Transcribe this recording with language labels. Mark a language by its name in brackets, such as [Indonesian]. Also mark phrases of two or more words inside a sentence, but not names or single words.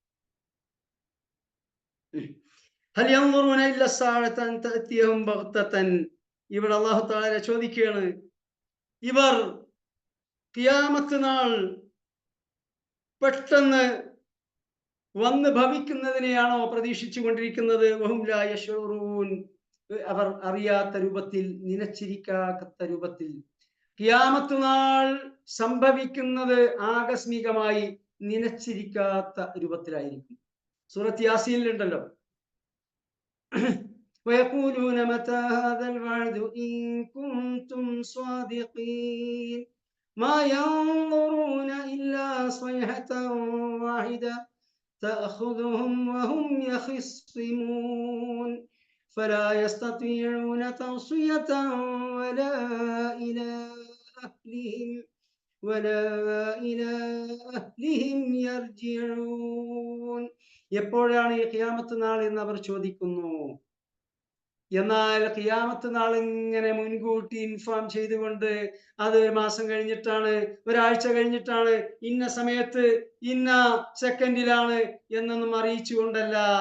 [Malayalam] ഇവിടെ അല്ലാഹു തആല ചോദിക്കുകയാണ്, ഇവർ ഖിയാമത്ത് നാൾ പെട്ടെന്ന് വന്ന് ഭവിക്കുന്നതിനെയാണോ പ്രതീക്ഷിച്ചു കൊണ്ടിരിക്കുന്നത്? [Arabic] وهم لا يشعرون, [Malayalam] അവർ അറിയാത്ത രൂപത്തിൽ, നിലച്ചിരിക്കാത്ത രൂപത്തിൽ. ഖിയാമത്ത് നാൾ സംഭവിക്കുന്നത് ആകസ്മികമായി, നിലച്ചിരിക്കാത്ത രൂപത്തിലായിരിക്കും. സൂറത്ത് യാസീനിലുണ്ടല്ലോ, [Arabic] ويقولون متى هذا الوعد إن كنتم صادقين ما ينظرون إلا صيحة واحدة تأخذهم وهم يخصمون فلا يستطيعون توصية ولا إلى أهلهم يرجعون. [Malayalam] എപ്പോഴാണ് ഈ ഖിയാമത്ത് നാൾ എന്ന് അവർ ചോദിക്കുന്നു. എന്നാൽ ഖിയാമത്ത് നാൾ ഇങ്ങനെ മുൻകൂട്ടി ഇൻഫോം ചെയ്തുകൊണ്ട്, അത് ഒരു മാസം കഴിഞ്ഞിട്ടാണ്, ഒരാഴ്ച കഴിഞ്ഞിട്ടാണ്, ഇന്ന സമയത്ത് ഇന്ന സെക്കൻഡിലാണ് എന്നൊന്നും അറിയിച്ചു കൊണ്ടല്ല.